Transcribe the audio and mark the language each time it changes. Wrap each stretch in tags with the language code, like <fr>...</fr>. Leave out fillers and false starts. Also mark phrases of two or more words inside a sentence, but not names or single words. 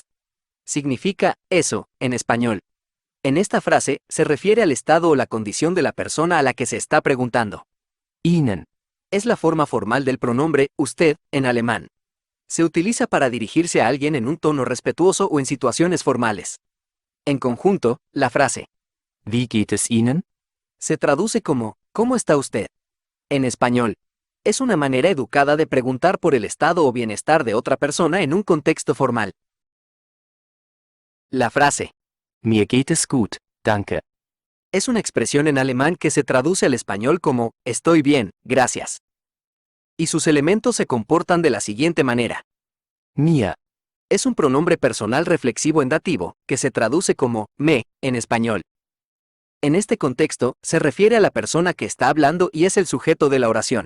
<es>Significa eso, en español. En esta frase, se refiere al estado o la condición de la persona a la que se está preguntando.</es> <de>Ihnen,</de> <es>Es la forma formal del pronombre usted en alemán. Se utiliza para dirigirse a alguien en un tono respetuoso o en situaciones formales. En conjunto, la frase</es> <de>wie geht es Ihnen?</de> <es>se traduce como ¿cómo está usted? En español. Es una manera educada de preguntar por el estado o bienestar de otra persona en un contexto formal. La frase</es> <de>Mir geht es gut, danke.</de> <es>es una expresión en alemán que se traduce al español como estoy bien, gracias. Y sus elementos se comportan de la siguiente manera.</es> <de>Mir,</de> <es>Es un pronombre personal reflexivo en dativo, que se traduce como me, en español. En este contexto, se refiere a la persona que está hablando y es el sujeto de la oración.</es>